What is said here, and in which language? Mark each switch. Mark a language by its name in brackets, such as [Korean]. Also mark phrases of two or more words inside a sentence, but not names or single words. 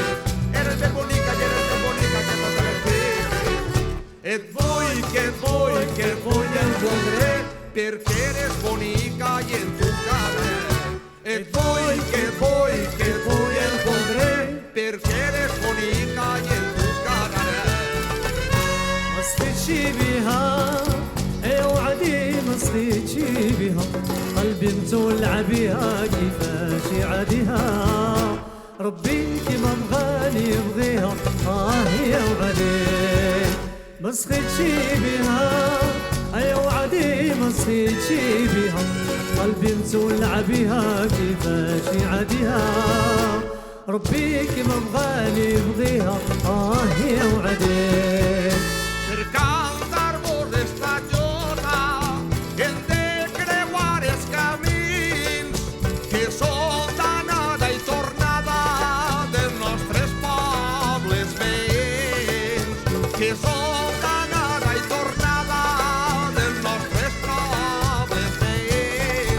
[Catalan] Eres més bonica i eres més bonica que totes les piques. Et vull, que et vull, que et vull en voldré perquè eres bonica i en tu cara. Et vull, que et vull, que et vull en voldré perquè eres bonica i en tu cara. [Arabic] ما سخيتشي بها يا وعدي ما سخيتشي بها قلبي متولع بها كيفاش عاديها ربي كيما بغاني يبغيها يا وعدي ما سخيتشي بها يا وعدي ما سخيتشي بها قلبي متولع بها كيفاش عاديها ربي كيما بغاني يبغيها يا وعدي [Catalan] Per cantar-vos d'esta jota hem de creuar els camins que són d'anada i tornada dels nostres pobles veïns, que són d'anada i tornada dels nostres pobles veïns.